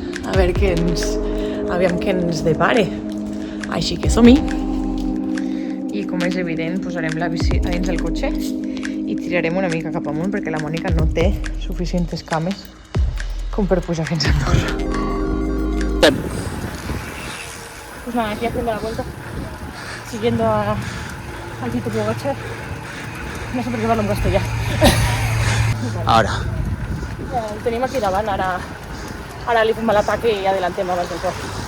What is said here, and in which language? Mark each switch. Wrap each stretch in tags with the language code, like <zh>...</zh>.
<ca>A veure aviam què ens depare. Així que som-hi. I com és evident, posarem la bici a dins del cotxe i tirarem una mica cap amunt perquè la Mònica no té suficientes cames com per pujar fins a Andorra.</ca> <es>Pues nada, aquí haciendo la vuelta, siguiendo al Tito Pogačar.</es> <ca>No sé per què parlo en castellà.</ca> <es>Ahora.</es> <ca>El tenim aquí davant, ara li fem l'atac i adelantem abans del cor.</ca>